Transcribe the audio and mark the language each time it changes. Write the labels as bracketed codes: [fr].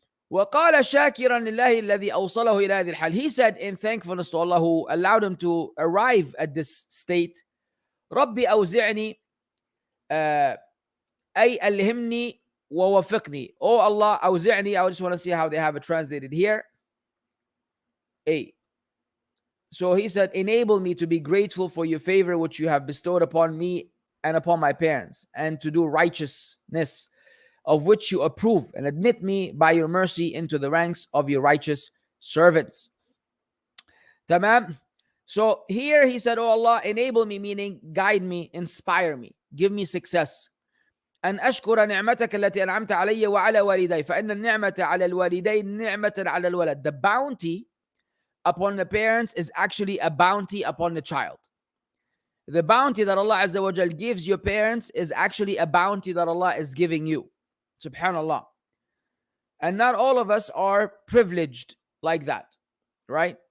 [ar] وقال شاكرا لله الذي أوصله إلى هذه الحال. [en] He said in thankfulness to Allah who allowed him to arrive at this state. [ar] ربي أوزعني أي ألهمني ووفقني. [en] Oh Allah, أوزعني. I just want to see how they have it translated here. So he said, enable me to be grateful for your favor which you have bestowed upon me and upon my parents, and to do righteousness of which you approve, and admit me by your mercy into the ranks of your righteous servants. Tamam. So here he said, oh Allah, enable me, meaning guide me, inspire me, give me success. [ar] أن أشكر نعمتك التي أنعمت علي وعلى والدي فإن النعمة على الوالدين نعمة على الولد. [en] The bounty upon the parents is actually a bounty upon the child. The bounty that Allah Azza wa Jal gives your parents is actually a bounty that Allah is giving you. Subhanallah. And not all of us are privileged like that, right?